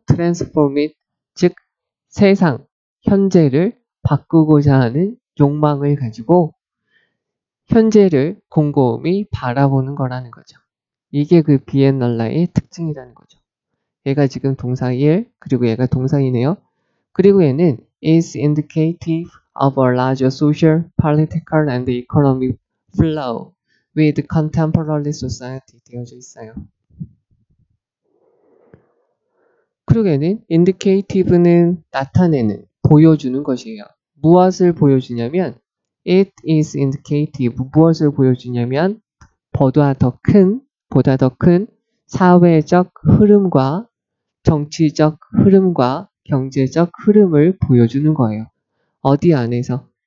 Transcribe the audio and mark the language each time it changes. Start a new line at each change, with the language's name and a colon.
English: transform it,
Korean: 즉 세상, 현재를 바꾸고자 하는 욕망을 가지고 현재를 곰곰이 바라보는 거라는 거죠. 이게 그 비엔날레의 특징이라는 거죠. 얘가 지금 동사 1, 그리고 얘가 동사이네요. 그리고 얘는
English: is indicative of a larger social, political, and economic flow with contemporary society
Korean: 되어져 있어요. 그리고 얘는 indicative는 나타내는, 보여주는 것이에요. 무엇을 보여주냐면
English: it is indicative,
Korean: 무엇을 보여주냐면 보다 더 큰 사회적 흐름과 정치적 흐름과 경제적 흐름을 보여주는 거예요. 어디 안에서?